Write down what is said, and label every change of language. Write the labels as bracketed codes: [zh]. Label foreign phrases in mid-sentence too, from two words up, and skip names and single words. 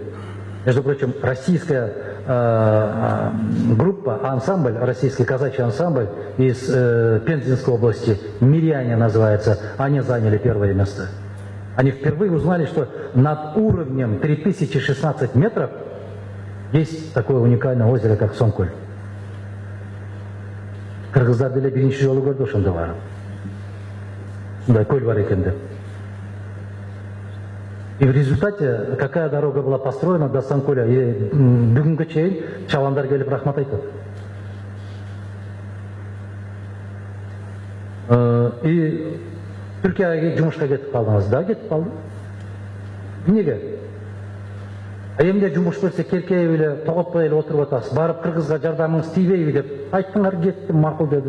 [ru] Между прочим, российская группа, ансамбль, российский казачий ансамбль из Пензенской области, Миряне называется, они заняли первое место. Они впервые узнали, что над уровнем 3016 метров есть такое уникальное озеро, как Сомколь. [ky] Кыргыздар деле биринчи жолу көрдү ошондо барып. Мындай көл бар экен деп. [ru] И в результате какая дорога была построена до Сомколя, и [ky] бүгүнгө чейин чабандар келип рахмат айтат. И Түркияга жумушка кетип калдыңыз, да, кетип калдым. Эмнеге? Эмне жумуш берсе келкейип эле, тоготпой эле отуруп атасыз, барып кыргызга жардамыңыз тийбейби деп айттыңар, кеттим, макул дедим.